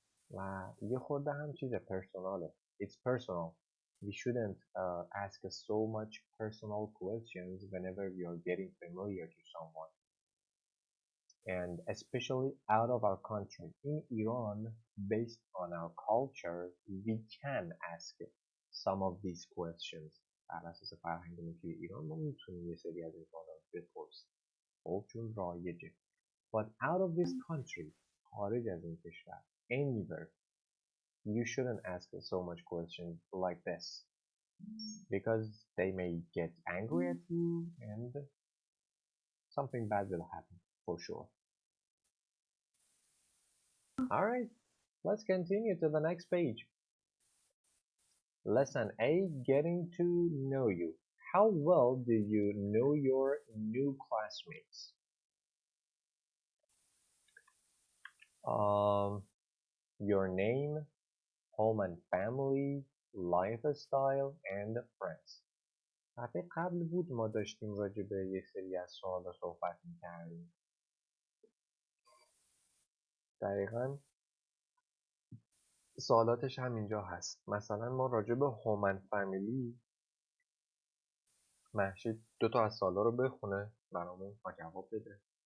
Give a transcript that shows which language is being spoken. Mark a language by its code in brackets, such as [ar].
[fa] و یه خورده هم چیز پرسوناله. [en] It's personal. We shouldn't ask so much personal questions whenever we are getting familiar to someone. And especially out of our country. In Iran, based on our culture, we can ask some of these questions. [fa] بر اساس فرهنگمون توی ایران ما میتونیم یه سری از این سوالا بپرسیم. خب چون رایجه. [en] But out of this country, [fa] خارج از این کشور, [en] anywhere, you shouldn't ask so much questions like this. Because they may get angry at you and something bad will happen, for sure. Alright, let's continue to the next page. Lesson 8, getting to know you. How well do you know your new classmates? Your name, home and family, lifestyle, and friends. [fa] دفعه قبل بود ما داشتیم راجع به یک سری از سوالا صحبت می‌کردیم. دقیقاً سوالاتش هم اینجا هست. مثلا ما راجع به هوم اند فامیلی مهشید 2 تا از سوالا رو بخونه برامون و جواب بده.